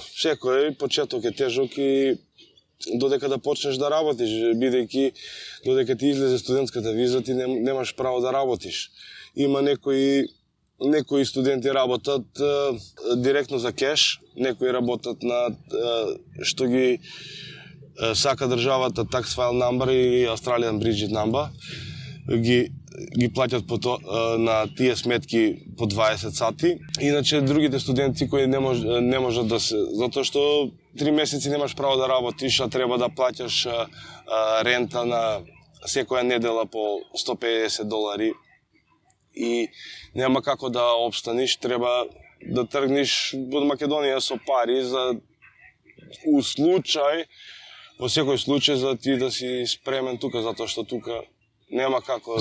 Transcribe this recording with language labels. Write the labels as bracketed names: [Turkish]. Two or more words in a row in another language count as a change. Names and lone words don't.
[Macedonian] Секој почеток е тежок и додека да почнеш да работиш, бидејќи додека ти излезе студентската виза, ти немаш право да работиш. Има некои некои студенти работат директно за кеш, некои работат на што ги сака државата [English] tax file number [Macedonian] и [English] Australian Bridget number, [Macedonian] ги плаќат на тие сметки по 20 сати. Иначе другите студенти кои не можат да се, затоа што 3 месеци немаш право да работиш, а треба да плаќаш рента на секоја недела по $150 и нема како да обстаниш, треба да тргнеш од Македонија со пари за во секој случај за ти да си спремен тука, затоа што тука нема како.